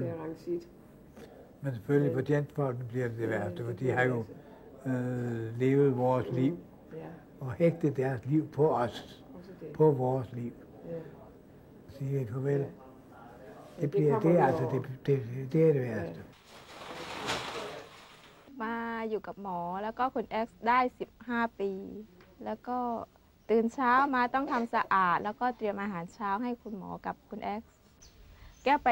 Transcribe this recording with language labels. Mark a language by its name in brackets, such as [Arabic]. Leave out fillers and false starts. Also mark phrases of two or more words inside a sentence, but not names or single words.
[Danish] Men selvfølgelig for tjenestefolkene bliver det værste, for de har jo levet vores liv og hægtet deres liv på os, på vores liv. Sige et farvel. Det er det værste. [Thai] มาอยู่กับหมอแล้วก็คุณแอ็กซ์ได้15 ปีแล้วก็ตื่นเช้ามาต้องทำสะอาดแล้วก็เตรียมอาหารเช้าให้คุณหมอกับคุณแอ็กซ์แกก้วไป